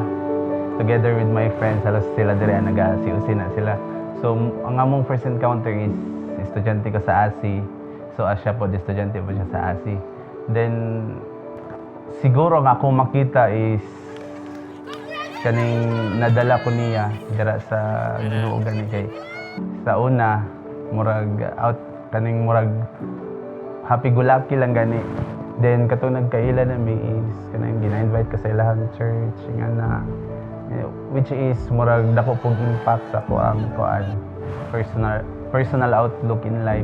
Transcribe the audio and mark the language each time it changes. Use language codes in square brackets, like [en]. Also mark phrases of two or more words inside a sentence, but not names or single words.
[en] Together with my friends, [ceb] halos sila dira naga-COC na sila. So, ang among [en] first encounter [ceb] is estudyante ko sa ASI. So, siya po, estudyante po siya sa ASI. Then, siguro nga akong makita is kaning nadala ko niya dira sa Ginoo gani kay sa una murag kaning murag [en] happy go lucky [ceb] lang gani. Then katong nagkaila na mi is kanang gina-invite ka sa ilahang church nga na [en] which is [ceb] murag dako pog impact sa ko ang [en] personal outlook in life.